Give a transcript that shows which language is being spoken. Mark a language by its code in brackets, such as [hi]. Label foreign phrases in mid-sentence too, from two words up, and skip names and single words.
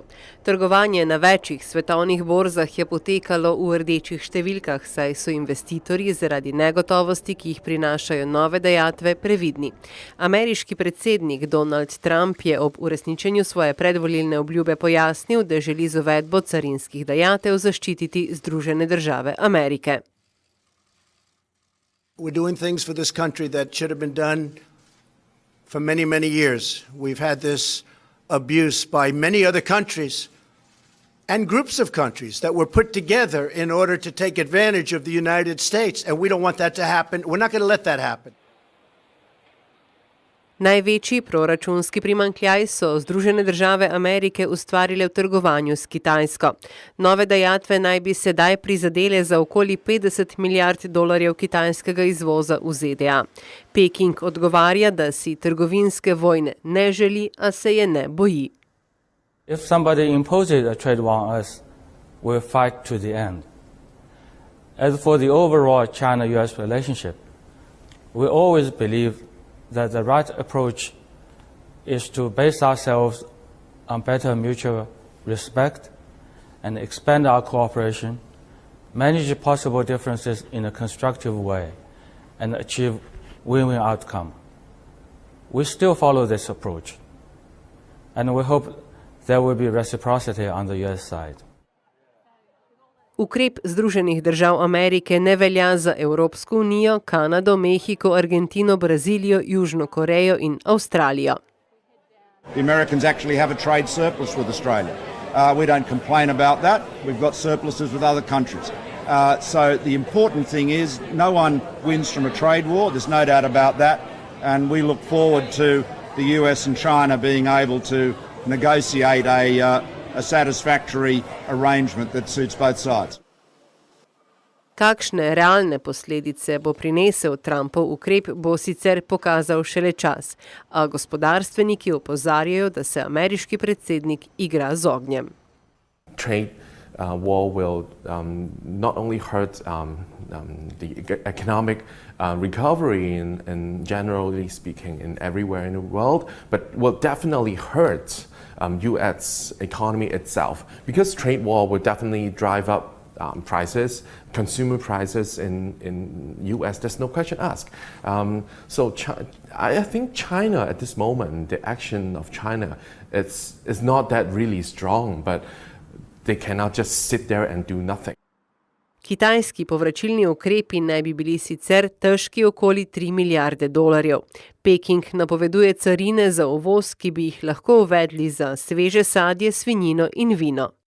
[sl] Trgovanje na večjih svetovnih borzah je potekalo v rdečih številkah, saj so investitorji zaradi negotovosti, ki jih prinašajo nove dajatve, previdni. Ameriški predsednik Donald Trump je ob uresničenju svoje predvolilne obljube pojasnil, da želi z uvedbo carinskih dajatev zaščititi Združene države Amerike. [en] We're doing things for this country that should have been done for many, many years. We've had this abuse by many other countries and groups of countries that were put together in order to take advantage of the United States, and we don't want that to happen. We're not going to let that happen. [sl] Največji proračunski primanjkljaj so Združene države Amerike ustvarile v trgovanju s Kitajsko. Nove dajatve naj bi sedaj prizadele za okoli 50 milijard dolarjev kitajskega izvoza v ZDA. Peking odgovarja, da si trgovinske vojne ne želi, a se je ne boji. [en] If somebody imposes a trade war on us, we'll fight to the end. As for the overall China-US relationship, we always believe that the right approach is to base ourselves on better mutual respect and expand our cooperation, manage possible differences in a constructive way, and achieve win-win outcome. We still follow this approach, and we hope there will be reciprocity on the US side. [sl] Ukrep Združenih držav Amerike ne velja za Evropsko unijo, Kanado, Mehiko, Argentino, Brazilijo, Južno Korejo in Avstralijo. [en] The Americans actually have a trade surplus with Australia. We don't complain about that. We've got surpluses with other countries. So the important thing is no one wins from a trade war. There's no doubt about that. And we look forward to the US and China being able to negotiate a satisfactory arrangement that suits both sides. [sl] Kakšne realne posledice bo prinesel Trumpov ukrep, bo sicer pokazal šele čas, a gospodarstveniki opozarjajo, da se ameriški predsednik igra z ognjem. [en] Trade war will not only hurt the economic recovery and generally speaking in everywhere in the world, but will definitely hurt U.S. economy itself, because trade war will definitely drive up prices, consumer prices in U.S. There's no question asked. So I think China at this moment, the action of China, is not that really strong, but they cannot just sit there and do nothing. [sl] Kitajski povračilni ukrepi naj bi bili sicer težki okoli 3 milijarde dolarjev. Peking napoveduje carine za uvoz, ki bi jih lahko uvedli za sveže sadje, svinjino in vino.